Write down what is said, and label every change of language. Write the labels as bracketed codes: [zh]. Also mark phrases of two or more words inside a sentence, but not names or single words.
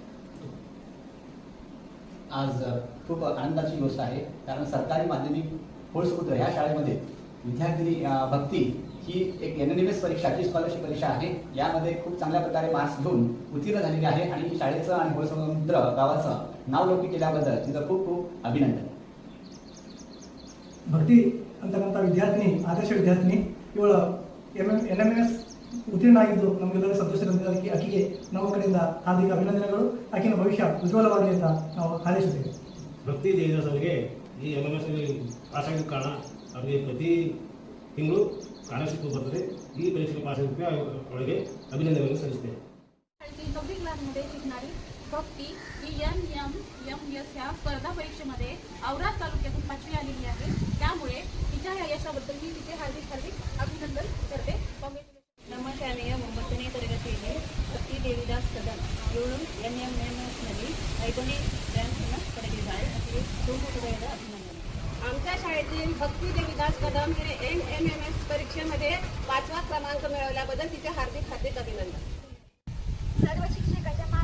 [mr] आज खूप आनंदाची गोष्ट आहे, कारण सरकारी माध्यमिक होळसमुद्र या शाळेमध्ये विद्यार्थिनी भक्ती ही एक NMMS परीक्षा जी स्कॉलरशिप परीक्षा आहे, यामध्ये खूप चांगल्या प्रकारे मार्क्स घेऊन उत्तीर्ण झालेली आहे आणि शाळेचं आणि होळसमुद्र गावाचं नाव लौकिक केल्याबद्दल तिचं खूप खूप अभिनंदन. [kn] भक्ती ಅಂತಕ್ಕಂಥ ವಿದ್ಯಾರ್ಥಿನಿ ಆದರ್ಶ ವಿದ್ಯಾರ್ಥಿನಿ ಇವಳು NMMS ಉತ್ತೀರ್ಣ ಆಗಿದ್ದು ನಮಗೆಲ್ಲರೂ ಸಂತೋಷ ತಂದಿದೆ. ಅದಕ್ಕೆ ಆಕೆಗೆ ನಮ್ಮ ಕಡೆಯಿಂದ ಹಾರ್ದಿಕ ಅಭಿನಂದನೆಗಳು. ಆಕೆಯ ಭವಿಷ್ಯ ಉಜ್ವಲವಾಗಲಿ ಅಂತ ನಾವು ಹಾರೈಸುತ್ತೇವೆ. ಭಕ್ತಿ ದೇವಿದಾಸ್ ಅವರಿಗೆ ಈ MMS ಪಾಸ್ ಆಗಿದ್ದ ಕಾರಣ ಅವರಿಗೆ ಪ್ರತಿ ತಿಂಗಳು ಸ್ಕಾಲರ್ಶಿಪ್ ಬರ್ತದೆ. ಈ ಪರೀಕ್ಷೆಗೆ ಪಾಸ್ ಆಗಿದ್ದಕ್ಕೆ ಅವಳಿಗೆ ಅಭಿನಂದನೆಗಳನ್ನು ಸಲ್ಲಿಸುತ್ತೇವೆ. [mr] 9वी क्लासमध्ये शिकणारी भक्ती ही NMMS ह्या स्पर्धा परीक्षेमध्ये औराद तालुक्यातून 5वी आलेली आहे. त्यामुळे तिच्या या यशाबद्दल मी तिचे हार्दिक अभिनंदन करते. [kn] ನಮ್ಮ ಶಾಲೆಯ 9ನೇ ತರಗತಿಯಲ್ಲಿ ಭಕ್ತಿ ದೇವಿದಾಸ್ ಕದಂ ಇವಳು NMMS ನಲ್ಲಿ 5ನೇ ರ್ಯಾಂಕ್ ಅನ್ನು ಪಡೆದಿದ್ದಾಳೆ. ಅದಕ್ಕೆ ತುಂಬ ಹೃದಯದ ಅಭಿನಂದನೆ. [mr] आमच्या शाळेतील भक्ती देवीदास कदम हिने NMMS परीक्षेमध्ये 5वा क्रमांक मिळवल्याबद्दल तिचे हार्दिक अभिनंदन. सर्व शिक्षकांच्या